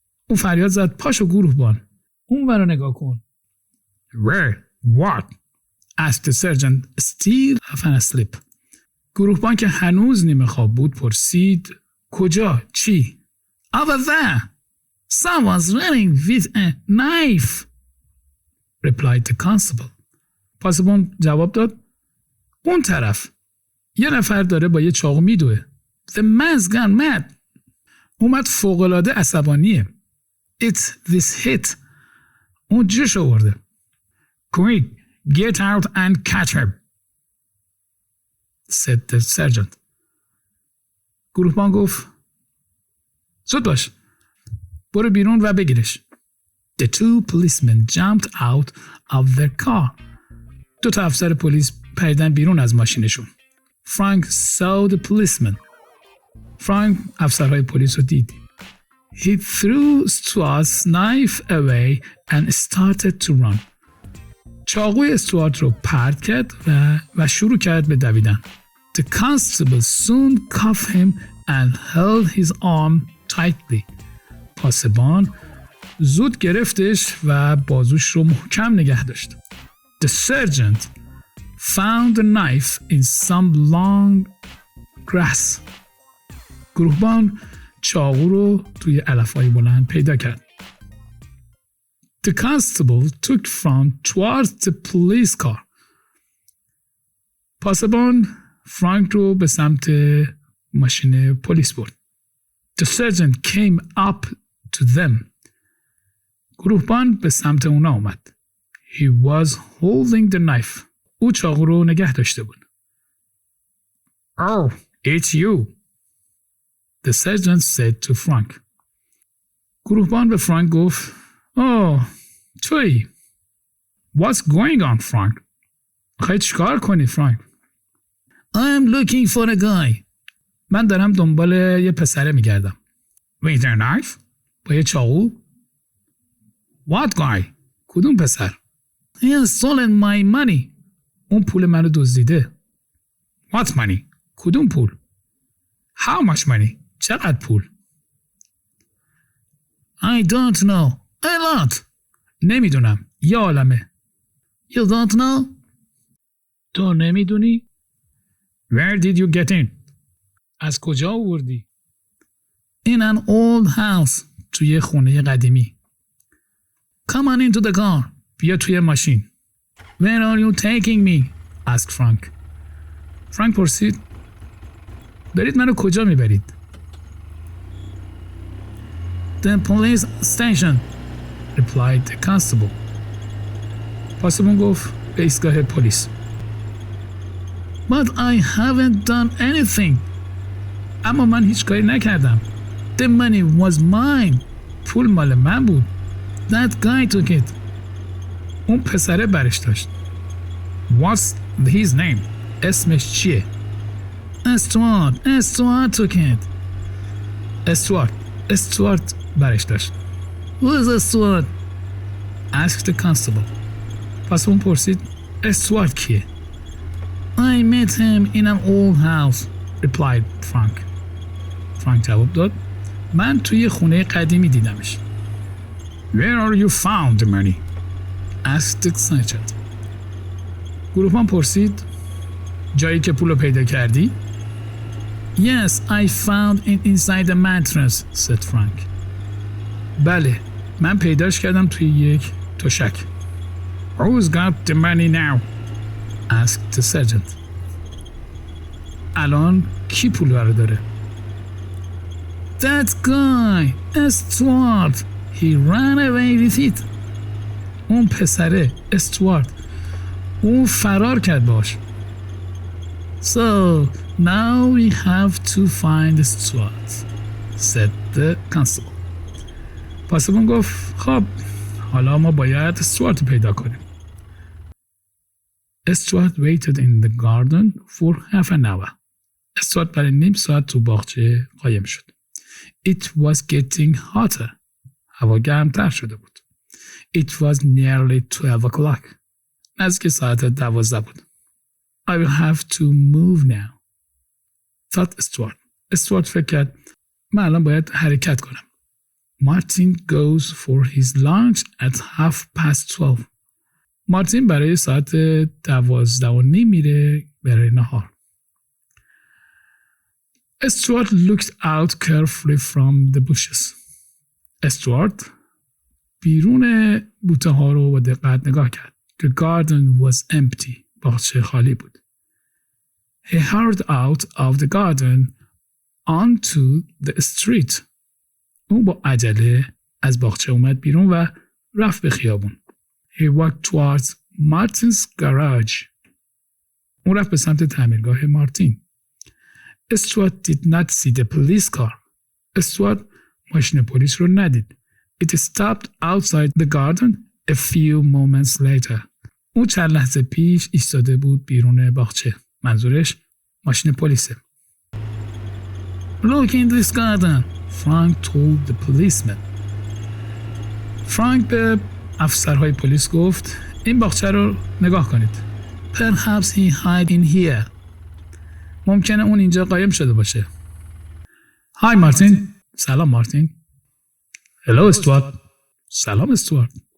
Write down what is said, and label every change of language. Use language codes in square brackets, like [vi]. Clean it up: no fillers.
[fa] اون فریاد زد پاشو گروهبان. اون ورا نگاه کن. [en] Where? What? asked the sergeant, still half asleep. [fa] گروهبان که هنوز نیمه خواب بود پرسید کجا؟ چی؟ [en] Over there! Someone's running with a knife! replied the constable. [fa] پاسبان جواب داد اون طرف. یه نفر داره با یه چاقو میدوه. [en] The man's gone mad. [fa] اومد فوق‌العاده عصبانیه. [en] It's this hit. [fa] اون جوش آورده. [en] Quick, get out and catch him, said the sergeant. [fa] گروهبان گفت زود باش. برو بیرون و بگیرش. [en] The 2 policemen jumped out of their car. [fa] 2 تا افسر پلیس پریدن بیرون از ماشینشون. [en] Frank saw the policeman. [fa] فرانک افسرهای پلیس رو دید. [en] He threw Stuart's knife away and started to run. [fa] چاقوی استوارت رو پرت کرد و شروع کرد به دویدن. [en] The constable soon cuffed him and held his arm tightly. [fa] پاسبان زود گرفتش و بازوش رو محکم نگه داشت. [en] The sergeant found the knife in some long grass. [fa] گروهبان چاقو رو توی علف‌های بلند پیدا کرد. [en] The constable took front towards the police car. [fa] پاسبان فرانک رو به سمت ماشین پلیس برد. [en] The sergeant came up to them. [fa] گروهبان به سمت اونا اومد. [en] He was holding the knife. [fa] او چاقو رو نگه داشته بود. [en] Oh, it's you, the sergeant said to Frank. [fa] گروهبان به فرانک گفت تویی. [en] What's going on, Frank? خواهی چیکار کنی Frank? I'm looking for a guy. [fa] من دارم دنبال یه پسره میگردم. [en] With a knife? [fa] با یه چاقو؟ [en] What guy? [fa] کدوم پسر؟ [en] He has stolen my money. [fa] اون پول منو دزدیده. [en] What money? [fa] کدوم پول؟ [en] How much money? [fa] چقدر پول؟ [en] I don't know. A lot. [fa] نمیدونم. یه عالمه. [en] You don't know? [fa] تو نمیدونی؟ [en] Where did you get in? [fa] از کجا آوردی؟ [en] In an old house. [fa] توی خونه قدیمی. [en] Come on into the car. [fa] بیا توی ماشین. [en] Where are you taking me? asked Frank. [fa] فرانک پرسید دارید منو کجا میبرید؟ [en] The police station, replied the constable. [fa] پاسبان گفت به ایستگاه پلیس. [en] But I haven't done anything. [fa] اما من هیچ کاری نکردم. [en] The money was mine. [fa] پول مال من بود. [en] That guy took it. [fa] اون پسره برش داشت. [en] What's his name? [fa] اسمش چیه؟ استوارد تو کند. استوارد برش داشت. [en] Who is Stewart? Asked the constable. [fa] پس اون پرسید استوارد کیه؟ [en] I met him in an old house, replied Frank. [fa] فرانک جواب داد من توی خونه قدیمی دیدمش. [en] Where are you found the money? Asked the sergeant. [fa] گروهبان پرسید جایی که پولو پیدا کردی؟ [en] Yes, I found it inside the mattress, said Frank. [fa] بله، من پیداش کردم توی یک تشک. [en] Who's got the money now? Asked the sergeant. [fa] الان کی پول رو داره؟ [en] That guy, Stuart. He ran away with it. [fa] اون پسره استوارد اون فرار کرد باش. [en] So now we have to find Stuart, said the constable. [fa] پاسبان گفت خب حالا ما باید استوارت پیدا کنیم. [en] Stuart waited in the garden for half an hour. [fa] استوارت برای نیم ساعت تو باغچه قایم شد. [en] It was getting hotter. [fa] هوا گرمتر شده بود. [en] It was nearly 12 o'clock. [fa] نزدیک ساعت 12 بود. [en] I will have to move now. thought Stuart. [fa] استوارت فکر کرد من الان باید حرکت کنم. [en] Martin goes for his lunch at 12:30. [fa] مارتین برای ساعت 12:30 میره برای نهار. [en] Stuart looked out carefully from the bushes. [fa] استوارت بیرون بوته ها رو با دقت نگاه کرد. [en] The garden was empty. [fa] باغچه خالی بود. [en] He hurried out of the garden onto the street. [fa] اون با عجله از باغچه اومد بیرون و رفت به خیابون. [en] He walked towards Martin's garage. [fa] اون رفت به سمت تعمیرگاه مارتین. [en] Stuart did not see the police car. [fa] استوارت ماشین پلیس رو ندید. [en] It stopped outside the garden a few moments later. [fa] اون چند لحظه پیش ایستاده بود بیرون باغچه. منظورش ماشین پلیسه. [en] Look in this garden, Frank told the policeman. [fa] فرانک به افسرهای پلیس گفت این باغچه رو نگاه کنید. [en] Perhaps he hid in here. [fa] ممکنه اون اینجا قایم شده باشه. [en] Hi Martin. [fa] سلام مارتین. [en] Hello Stuart. [fa] سلام استوارت.